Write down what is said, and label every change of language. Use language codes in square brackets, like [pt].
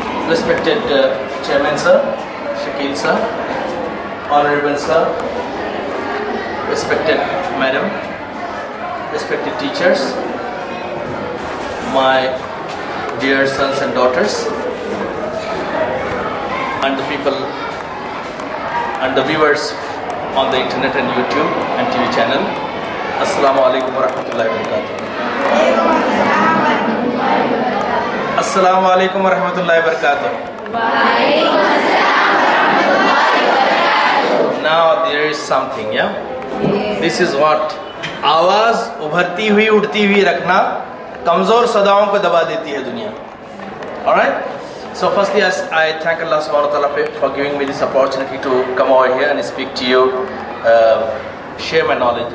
[en] Respected Chairman Sir, Shakil Sir, Honorable Sir, respected Madam, respected teachers, my dear sons and daughters, and the people and the viewers on the internet and YouTube and TV channel. Assalamu alaikum wa rahmatullahi wa barakatuh. Assalamu alaikum wa rahmatullahi wa barakatuh. Now there is something, yeah? This is what [hi] आवाज उभरती हुई उड़ती हुई रखना कमजोर सदाओं को दबा देती है दुनिया. [en] Alright? So firstly, I thank Allah subhanahu wa ta'ala for giving me this opportunity to come over here and speak to you, share my knowledge.